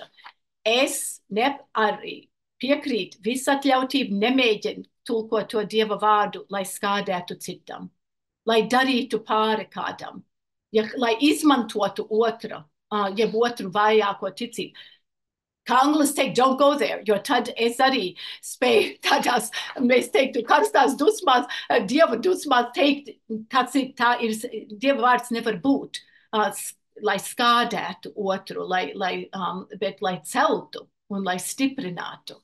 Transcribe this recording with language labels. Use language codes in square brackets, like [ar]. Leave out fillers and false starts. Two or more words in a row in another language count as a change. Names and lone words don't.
[lv] Es arī piekrītu visatļautību, nemēģinu tulkot to Dieva vārdu, lai skādētu citam, lai darītu pāri kādam, lai izmantotu otru vājāko ticību. Kā anglis teikt, [en] don't go there, [lv] jo tad es arī spēju tādās, mēs teiktu, karstās dusmās, Dieva dusmās teikt, Dieva vārds nevar būt, lai skādētu otru, bet lai celtu un lai stiprinātu.